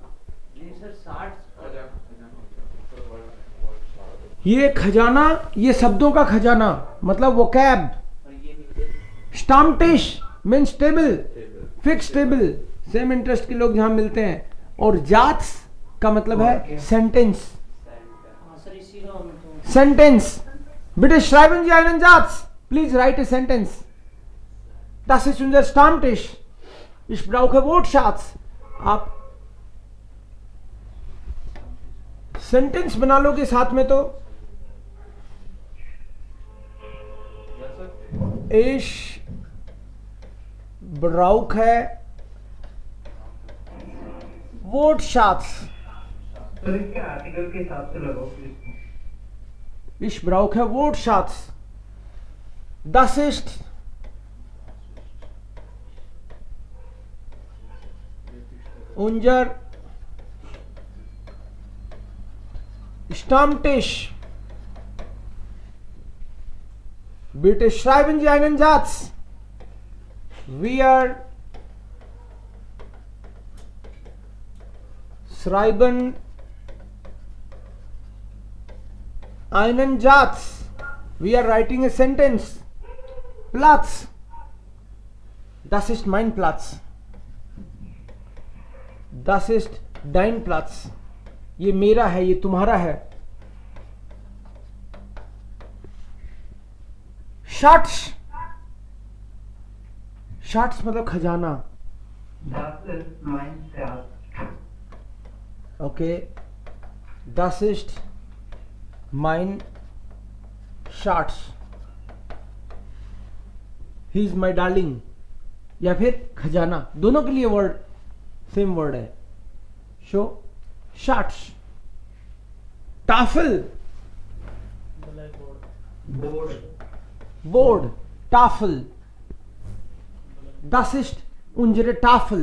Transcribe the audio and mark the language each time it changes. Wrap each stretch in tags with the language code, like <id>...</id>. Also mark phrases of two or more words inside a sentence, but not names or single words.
<hi>ये खजाना, ये शब्दों का खजाना मतलब वोकैब।</hi> <en>Stammtisch means table, fix table, same interest</en> <hi>के लोग जहां मिलते हैं। और जाट्स का मतलब है सेंटेंस, सेंटेंस।</hi> <de>बिtte schreiben Sie einen Satz,</de> <en>please write a sentence.</en> <de>Das ist unser Stammtisch. Ich brauche Wortschatz.</de> <hi>आप सेंटेंस बना लोगे साथ में तो</hi> <de>Ich brauche Wortschatz.</de> <hi>आर्टिकल के हिसाब से लगाओ।</hi> <de>Ich brauche Wortschatz. Das ist unser Stammtisch. Bitte schreiben Sie einen Satz. Wir schreiben einen Satz.</de> <en>We are writing a sentence.</en> <de>Platz. Das ist mein Platz. Das ist dein Platz.</de> <hi>ये मेरा है, ये तुम्हारा है। शाट्स, शाट्स मतलब खजाना।</hi> <de>Das ist mein Schatz. Okay, das ist mein Schatz.</de> <en>He is my darling.</en> <hi>या फिर खजाना, दोनों के लिए</hi> <en>word same word</en> <hi>है।</hi> <de>so Schatz. Tafel,</de> <en>Board.</en> <de>बोर्ड, टाफल। Das ist unsere Tafel.</de>